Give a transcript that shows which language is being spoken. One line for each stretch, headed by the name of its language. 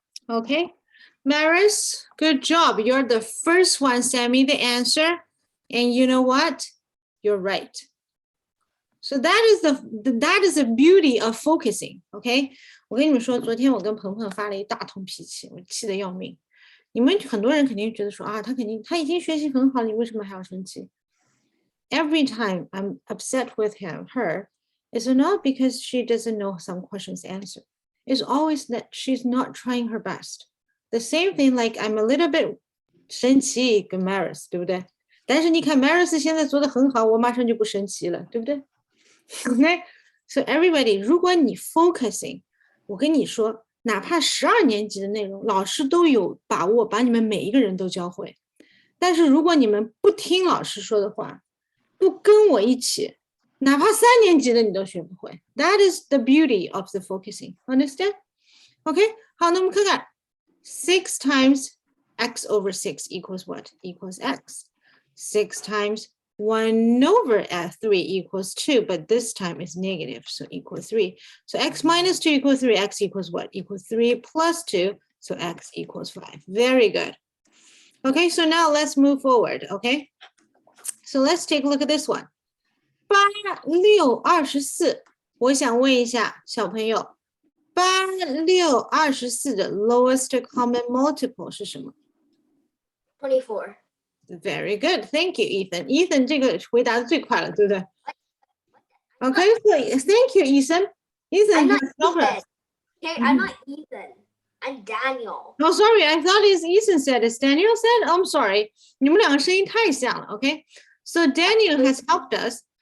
English: Okay, Maris, good job. You're the first one. Send me the answer. And you know what? You're right. So that is the beauty of focusing.
Chinese: Okay, 我跟你们说，昨天我跟鹏鹏发了一大通脾气，我气得要命。你们很多人肯定觉得说啊，他已经学习很好了，你为什么还要生气？
English: Every time I'm upset with her, it's not because she doesn't know some questions answer. It's always that she's not trying her best. The same thing, like I'm a little bit
Chinese: 生气跟 Maris, 对不对？但是你看 Maris 现在做得很好，我马上就不生气了，对不对？
English: Okay, so everybody,
Chinese: 如果你 focusing, 我跟你说，哪怕12年级的内容，老师都有把握把你们每一个人都教会。但是如果你们不听老师说的话，不跟我一起，哪怕3年级的你都学不会。
English: That is the beauty of the focusing. Understand? Okay, 好，那我们看看 6 times x over 6 equals what? Equals x. 6 times 1 over 3 equals 2, but this time is negative, so equals 3. So x minus 2 equals 3, x equals what? Equals 3 plus 2, so x equals 5. Very good. Okay, so now let's move forward, okay? So let's take a look at this one. 8, 6, 24.
Chinese: 我想问一下小朋友，8, 6, 24的 lowest common multiple 是什么？
English: 24. Very good, thank you, Ethan.
Chinese: Ethan 这个回答的最快了，对不对 ？
English: Okay, so thank you, Ethan. Ethan, I'm you not have helped Ethan. us. Okay, I'm not Ethan. I'm Daniel. Oh, sorry, I thought it's Ethan said. It's Daniel said. I'm sorry.
Chinese: 你们两个声音太像了
English: Okay, so Daniel has helped us.